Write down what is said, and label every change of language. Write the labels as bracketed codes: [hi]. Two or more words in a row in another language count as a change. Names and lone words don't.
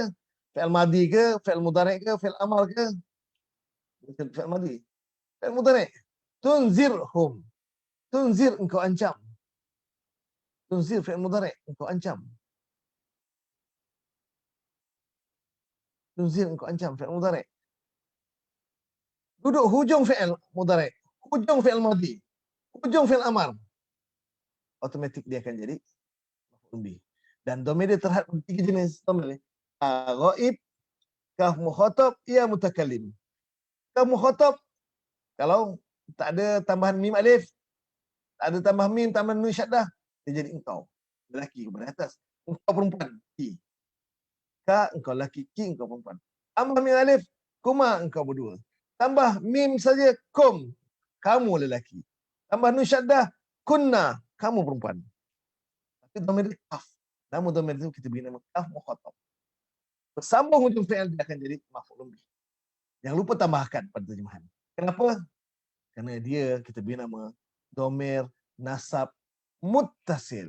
[ar] فعل ماضي [ms] ke, [ar] فعل مضارع' [ms] ke, [ar] فعل أمر [ms] ke? [ar] فعل ماضي. فعل مضارع'. تنذرهم. تنذر [ms] engkau ancam. [ar] تنذر فعل مضارع', [ms] engkau ancam. Tunzir engkau ancam [ar] فعل مضارع'. [ms] Duduk hujung [ar] فعل مضارع', [ms] hujung [ar] فعل ماضي, [ms] hujung [ar] فعل أمر. [ms] Automatik dia akan jadi [ar] مفعول به. [ms] Dan dhamir dia terhad tiga jenis dhamir ni. [ar] غائب، كاف مخاطب، ياء متكلم. كاف مخاطب [ms] kalau tak ada tambahan [ar] ميم ألف, [ms] tak ada tambah mim, tambah [ar] نون شدة, [ms] dia jadi engkau. Lelaki kepada atas. Engkau perempuan. Ki. Ka, engkau lelaki. Ki, engkau perempuan. Tambah [ar] ميم ألف, [ms] kuma, engkau berdua. Tambah mim saja, kum, kamu lelaki. Tambah [ar] نون شدة, [ms] kunna, kamu perempuan. Tapi dhamir dia kaf. Nama dhamir itu kita beri nama [ar] كاف مخاطب. [ms] Bersambung hujung fi'il dia akan jadi [ar] مفعول به. [ms] Jangan lupa tambahkan pada terjemahan. Kenapa? Kerana dia kita beri nama [ar] ضمير نصب متصل.